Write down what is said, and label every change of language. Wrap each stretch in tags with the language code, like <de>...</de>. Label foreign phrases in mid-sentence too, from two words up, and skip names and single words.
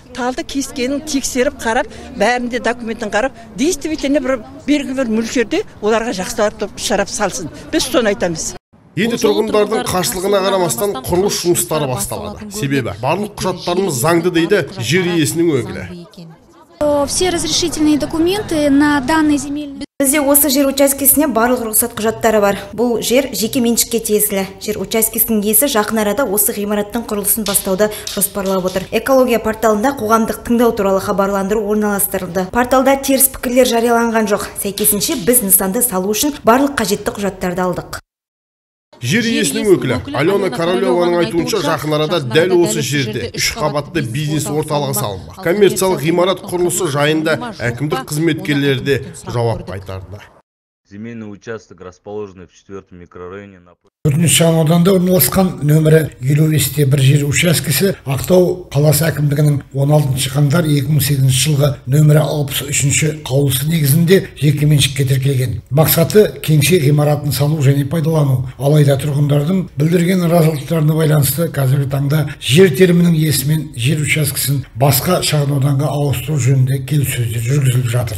<kk>Талды кескенін тексеріп қарап, бәрінде документін қарап, действительно бір белгілі бір мөлшерде оларға жақсылап шарап салсын. Біз соны айтамыз. Енді тұрғындардың қарсылығына қарамастан құрылыс жұмыстары басталады. Себебі барлық құжаттарымыз заңды дейді жер иесінің өкілі.</kk> <ru>Все разрешительные документы на данный земельный.</ru> <kk>Бізде осы жер учаскесіне барлық рұқсат құжаттары бар. Бұл жер жеке меншікке тиесілі. Жер учаскесінің иесі жақын арада осы ғимараттың құрылысын бастауды жоспарлап отыр. Экология порталында қоғамдық тыңдау туралы хабарландыру орналастырылды. Порталда теріс пікірлер жарияланған жоқ. Сәйкесінше біз нысанды салу үшін барлық қажетті құжаттарды алдық. Жер иесінің өкілі Алена Королеваның айтуынша жақын арада дәл осы жерде 3 қабатты бизнес орталығы салынбақ. Коммерциялық ғимарат құрылысы жайында әкімдік қызметкерлері де жауап қайтарды.</kk> <ru>Земельный участок расположенный в 4-м микрорайоне.</ru> <kk>4-ші шағын ауданда орналасқан нөмірі 55-те бір жер учаскесі Ақтау қаласы әкімдігінің 16 қаңтар 2008 жылғы нөмірі 63-ші қаулысы негізінде жеке меншікке тіркелген. Мақсаты кеңсе ғимаратын салу және пайдалану. Алайда тұрғындардың білдірген разылықтарына байланысты қазіргі таңда жер телімінің иесімен жер учаскесін басқа шағын ауданға ауыстыру жөнінде келіссөздер жүргізіліп жатыр.</kk>